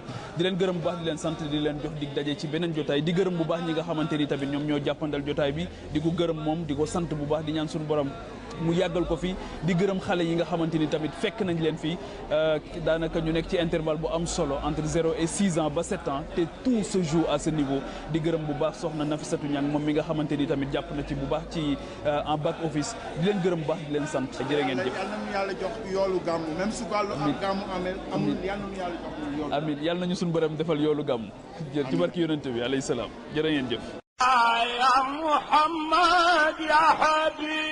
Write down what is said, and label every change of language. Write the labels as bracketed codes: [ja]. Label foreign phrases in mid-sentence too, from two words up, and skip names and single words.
[wo] di leen gërëm bu baax di leen sant di leen jox dig daje ci beneen jotaay di gërëm bu baax ñi nga xamante ni tamit ñoom ñoo jàppandal jotaay bi di ko gërëm moom di ko sant bu baax di ñaan sunu borom mu yàggal ko fi di gërëm xale yi nga xamante ni tamit fekk nañ leen fii daanaka ñu nekk ci intervalle bu am solo [fr] entre 0 et 6 ans [wo] ba 7 ans te [fr] tout se joue à ce niveau [wo] di gërëm bu baax soxna Nafissatou Niang moom mi nga xamante ni tamit jàpp na ci bu baax ci [fr] en back office [wo] di leen gërëm bu baax di leen sant jërë ngeen jëf. yal nañu yàlla jox yoolu gàmmu même su wàllu am gàmmu amul yal nañu yàlla jox yoolu. amiin yal nañu suñu borom defal yoolu gàmmu. ci barki yonent bi [ar] عليه السلام [wo] jërë ngeen jëf. [ar] يا محمد يا حبيب